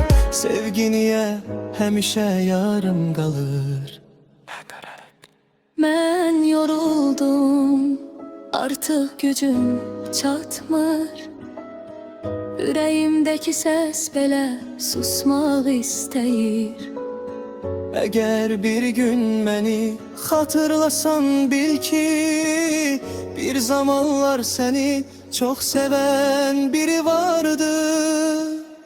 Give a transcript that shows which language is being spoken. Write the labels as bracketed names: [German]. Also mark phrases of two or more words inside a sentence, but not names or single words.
[Turkish] Sevgi niye həmişə yarım kalır? [Azerbaijani] Mən yoruldum, artıq gücüm çatmır. Ürəyimdəki səs belə susmaq istəyir. [Turkish] Eğer bir gün beni hatırlasan bil ki, bir zamanlar seni çok seven biri vardı.